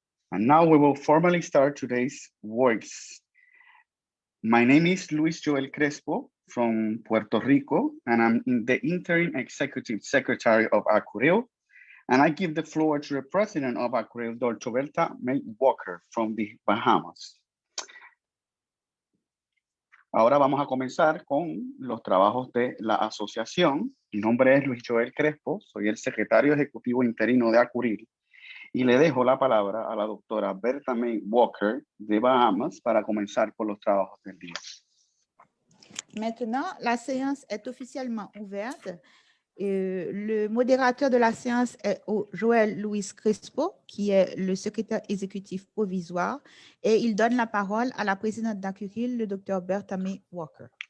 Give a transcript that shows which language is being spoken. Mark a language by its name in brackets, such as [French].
[English] And now we will formally start today's works. My name is Luis Joel Crespo from Puerto Rico, and I'm the interim executive secretary of ACURIL. And I give the floor to the president of ACURIL, Dr. Bertha May Walker from the Bahamas. [Spanish] Ahora vamos a comenzar con los trabajos de la asociación. Mi nombre es Luis Joel Crespo, soy el secretario ejecutivo interino de ACURIL. Y le dejo la palabra a la doctora Bertha May Walker de Bahamas para comenzar con los trabajos del día. [French] Maintenant, la séance est officiellement ouverte. Le modérateur de la séance est Joël Louis Crespo, qui est le secrétaire exécutif provisoire, et il donne la parole à la présidente d'ACURIL, le docteur Bertha May Walker.